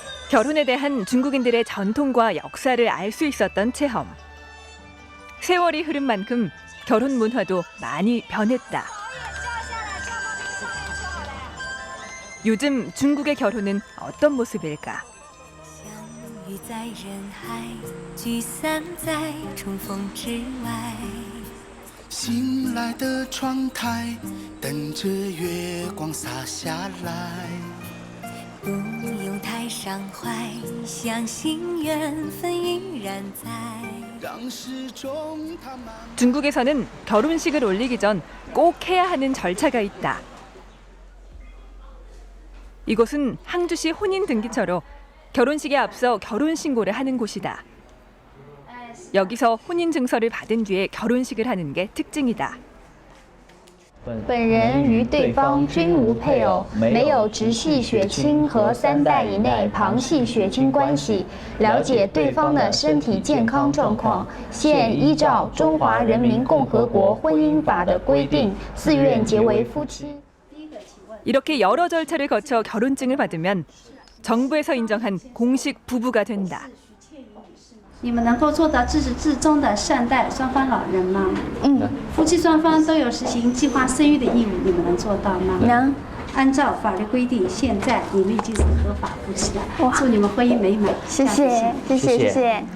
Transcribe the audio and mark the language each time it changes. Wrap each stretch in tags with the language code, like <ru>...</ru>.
<ko>결혼에 대한 중국인들의 전통과 역사를 알 수 있었던 체험. 세월이 흐른 만큼 결혼 문화도 많이 변했다. 요즘 중국의 결혼은 어떤 모습일까?</ko> <zh>相遇在人海，聚散在重逢之外。醒来的窗台，等着月光洒下来。不用太伤怀，相信缘分依然在。让时钟它慢。</zh> <ko>중국에서는 결혼식을 올리기 전 꼭 해야 하는 절차가 있다. 이곳은 항주시 혼인등기처로 결혼식에 앞서 결혼신고를 하는 곳이다. 여기서 혼인증서를 받은 뒤에 결혼식을 하는 게 특징이다.</ko> <zh>本人与对方均无配偶，没有直系血亲和3代以内旁系血亲关系。了解对方的身体健康状况，现依照中华人民共和国婚姻法的规定，自愿结为夫妻。</zh> <ko>이렇게 여러 절차를 거쳐 결혼증을 받으면 정부에서 인정한 공식 부부가 된다.</ko> <zh>你们能够做到自始至终的善待双方老人吗？夫妻双方都有实行计划生育的义务，你们能做到吗？能。按照法律规定，现在你们已经是合法夫妻了。祝你们婚姻美满。谢谢，谢谢，谢谢。</zh>